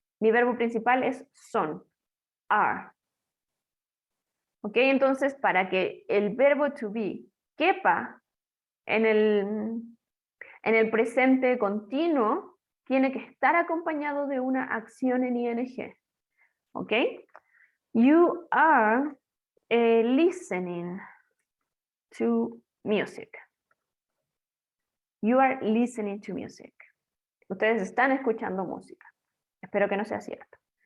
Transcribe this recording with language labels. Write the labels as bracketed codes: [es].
[es] Mi verbo principal es son. [en] Are. [es] ¿Ok? Entonces, para que el verbo to be quepa en el presente continuo, tiene que estar acompañado de una acción en ing. ¿Ok? [en] You are listening to music. You are listening to music. [es] Ustedes están escuchando música. Espero que no sea cierto.